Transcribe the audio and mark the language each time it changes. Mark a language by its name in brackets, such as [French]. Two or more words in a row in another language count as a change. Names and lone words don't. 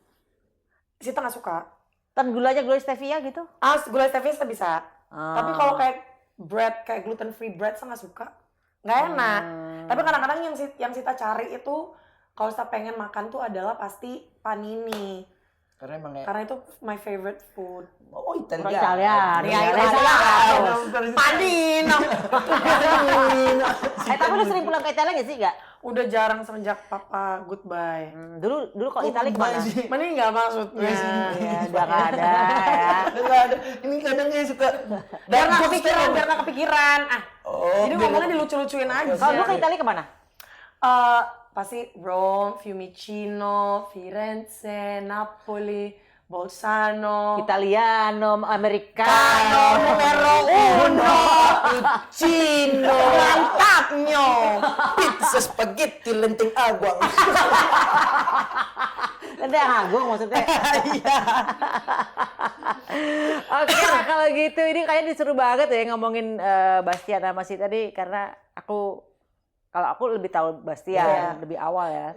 [Indonesian] Sita nggak suka. dan gulanya gula stevia gitu. Gula stevia kita bisa. Ah. Tapi kalau kayak bread, kayak [English] gluten free bread, [Indonesian] saya nggak suka. Nggak enak. Tapi kadang-kadang yang Sita cari itu, kalau Sita pengen makan tuh adalah pasti panini. Karena emang ya. Karena itu [English] my favorite food. [Indonesian] Oh Italia. Orang Italian. Iya, Italian. Panino. Tapi lu sering pulang ke Italia nggak sih? Nggak? Udah jarang semenjak papa goodbye. Dulu kalau Italia kemana? Mana nggak maksudnya? Ya, udah nggak ada ya. Nggak ada. Ini kadang dia suka. Biar nggak kepikiran, biar nggak kepikiran. Oh. Jadi ngomongnya dilucu-lucuin aja. Kalau lu ke Italia kemana? Pasti Rome, Fiumicino, Firenze, Napoli, Bolzano, [Italian] Italiano, Americano, numero uno, [Indonesian] Cino. mantapnya. Pizza spaghetti lenteng agwang. Nanti yang agung maksudnya. Oke, nah kalau gitu ini kayaknya disuruh banget ya ngomongin Bastian sama si tadi karena kalau aku lebih tahu Bastian lebih awal ya.